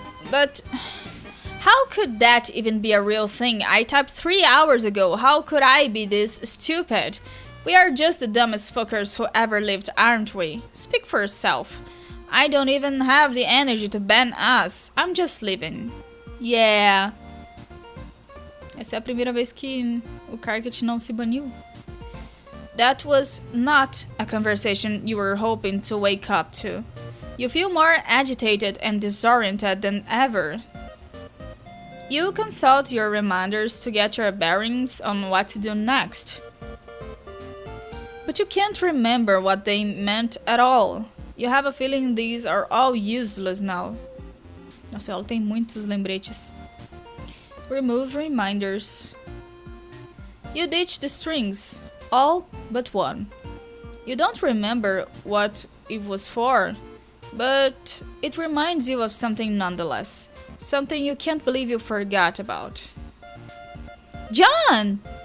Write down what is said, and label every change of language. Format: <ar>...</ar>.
<en>But how could that even be a real thing? I typed 3 hours ago. How could I be this stupid? We are just the dumbest fuckers who ever lived, aren't we? Speak for yourself. I don't even have the energy to ban us. I'm just living. Yeah.</en> <pt>Essa é a primeira vez que o Carcat não se baniu.</pt> <en>That was not a conversation you were hoping to wake up to. You feel more agitated and disoriented than ever. You consult your reminders to get your bearings on what to do next. But you can't remember what they meant at all. You have a feeling these are all useless now.</en> <pt>Nossa, ela tem muitos lembretes.</pt> <en>Remove reminders. You ditch the strings, all but one. You don't remember what it was for, but it reminds you of something nonetheless. Something you can't believe you forgot about. John!</en>